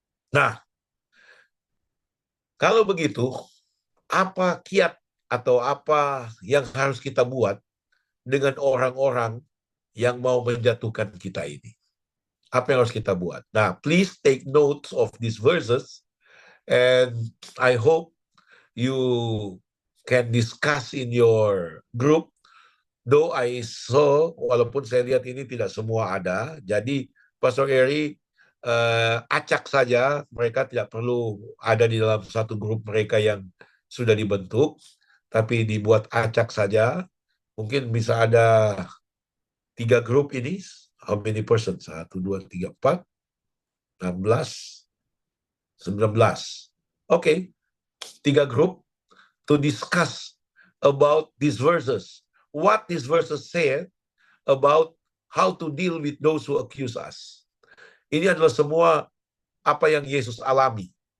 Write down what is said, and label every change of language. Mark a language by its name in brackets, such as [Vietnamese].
[Indonesian] Nah, kalau begitu, apa kiat atau apa yang harus kita buat dengan orang-orang yang mau menjatuhkan kita ini? Apa yang harus kita buat? [English] Nah, please take notes of these verses, and I hope you can discuss in your group. Though I saw, [Indonesian] walaupun saya lihat ini tidak semua ada, jadi Pastor Eri acak saja, mereka tidak perlu ada di dalam satu grup mereka yang sudah dibentuk, tapi dibuat acak saja. Mungkin bisa ada 3 grup ini. [English] How many persons? 1, 2, 3, 4, 16, 19. Oke, 3 grup to discuss about these verses. What these verses say about how to deal with those who accuse us. [Indonesian] Ini adalah semua apa yang Yesus alami.